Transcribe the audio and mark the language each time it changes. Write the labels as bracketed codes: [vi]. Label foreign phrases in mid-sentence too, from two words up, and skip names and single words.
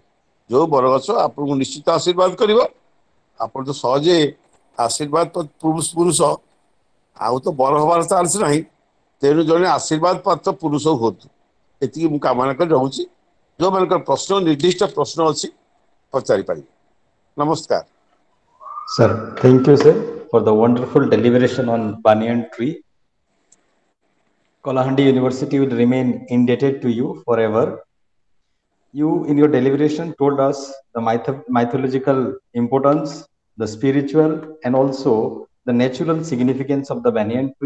[or] ଯୋଉ ବରଗଛ ଆପଣଙ୍କୁ ନିଶ୍ଚିତ ଆଶୀର୍ବାଦ କରିବ। ଆପଣ ତ ସହଜେ ଆଶୀର୍ବାଦ ପୁରୁଷ ଆଉ ତ ବର ହବାର ଚାନ୍ସ ନାହିଁ, ତେଣୁ ଜଣେ ଆଶୀର୍ବାଦ ପ୍ରାପ୍ତ ପୁରୁଷ ହୁଅନ୍ତୁ, ଏତିକି ମୁଁ କାମନା କରି ରହୁଛି। ଯୋଉମାନଙ୍କର ପ୍ରଶ୍ନ ନିର୍ଦ୍ଦିଷ୍ଟ ପ୍ରଶ୍ନ ଅଛି ପଚାରିପାରିବେ। ନମସ୍କାର। [en] Sir, thank you, sir, for the wonderful deliberation on banyan tree. Kalahandi University will remain indebted to you forever. You, in your deliberation, told us the mythological importance, the spiritual, and also the natural significance of the banyan tree.